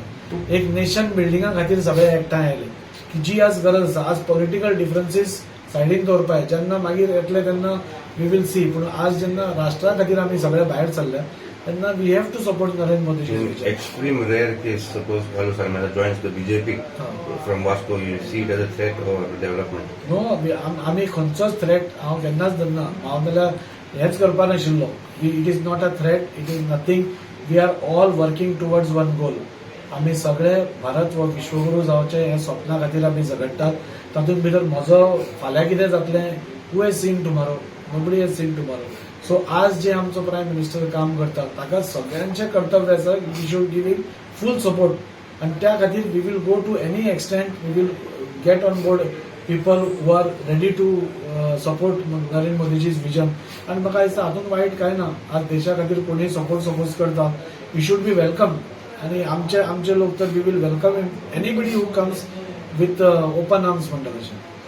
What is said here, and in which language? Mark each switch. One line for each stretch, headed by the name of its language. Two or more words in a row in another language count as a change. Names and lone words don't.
Konkani: एक नेशन बिल्डिंगा खातीर सगळे एकठांय आयले की जी आज गरज आसा. आज
English: political differences
Konkani: सायडीन दवरपाय जेन्ना मागीर येतले तेन्ना
English: we will see.
Konkani: पूण आज जेन्ना राष्ट्रा खातीर आमी सगळे भायर सरले तेन्ना
English: we have to support
Konkani: नरेंद्र मोदी.
English: Extreme rare case suppose Kalu Sarmela joins the BJP from Vasco you see it as a threat or development?
Konkani: नो आमी खंयचोच थ्रेट हांव केन्नाच धरना. हांव जाल्यार हेंच करपा नाशिल्लो.
English: It is not a threat it is nothing. We are all working towards one goal.
Konkani: आमी सगळे भारत हो विश्वगुरू जावचे हे स्वप्ना खातीर आमी झगडटात. तातूंत भितर म्हजो फाल्यां कितें जातलें
English: who has seen tomorrow? Nobody has seen tomorrow.
Konkani: सो आज जे आमचो
English: prime minister
Konkani: काम करता ताका सगळ्यांचें कर्तव्य आसा
English: we should give him full support.
Konkani: आनी त्या खातीर
English: we will go to any extent we will get on board people who are ready to support Narendra Modiji's vision.
Konkani: आनी म्हाका दिसता हातूंत वायट कांय ना. आज देशा खातीर कोणीय सपोज करता
English: we should be welcome.
Konkani: आनी आमचे लोक तर
English: we will welcome anybody who comes with open arms
Konkani: म्हणटा तशें.